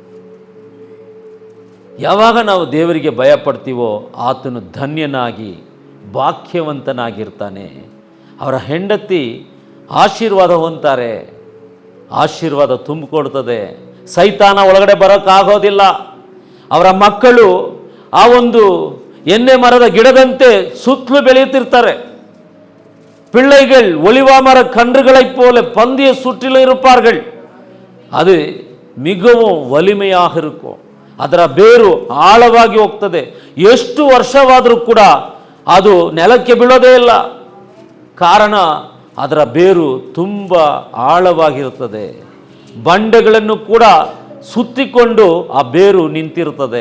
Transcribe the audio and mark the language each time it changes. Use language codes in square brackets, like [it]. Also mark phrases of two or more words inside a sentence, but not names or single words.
[kn] ಯಾವಾಗ ನಾವು ದೇವರಿಗೆ ಭಯ ಪಡ್ತೀವೋ ಆತನು ಧನ್ಯನಾಗಿ ಭಾಗ್ಯವಂತನಾಗಿರ್ತಾನೆ. ಅವರ ಹೆಂಡತಿ ಆಶೀರ್ವಾದ ಹೊಂತಾರೆ, ಆಶೀರ್ವಾದ ತುಂಬಿಕೊಡ್ತದೆ. ಸೈತಾನ ಒಳಗಡೆ ಬರೋಕ್ಕಾಗೋದಿಲ್ಲ. ಅವರ ಮಕ್ಕಳು ಆ ಒಂದು ಎಣ್ಣೆ ಮರದ ಗಿಡದಂತೆ ಸುತ್ತಲೂ ಬೆಳೆಯುತ್ತಿರ್ತಾರೆ. [ta] பிள்ளைகள் ஒலிவா மர கன்றுகளைப் போல பந்திய சுற்றிலும் இருப்பார்கள். அது மிகவும் வலிமையாக இருக்கும். [kn] ಅದರ ಬೇರು ಆಳವಾಗಿ ಹೋಗ್ತದೆ. ಎಷ್ಟು ವರ್ಷವಾದರೂ ಕೂಡ ಅದು ನೆಲಕ್ಕೆ ಬೀಳೋದೇ ಇಲ್ಲ. ಕಾರಣ ಅದರ ಬೇರು ತುಂಬ ಆಳವಾಗಿರುತ್ತದೆ. ಬಂಡೆಗಳನ್ನು ಕೂಡ ಸುತ್ತಿಕೊಂಡು ಆ ಬೇರು ನಿಂತಿರುತ್ತದೆ.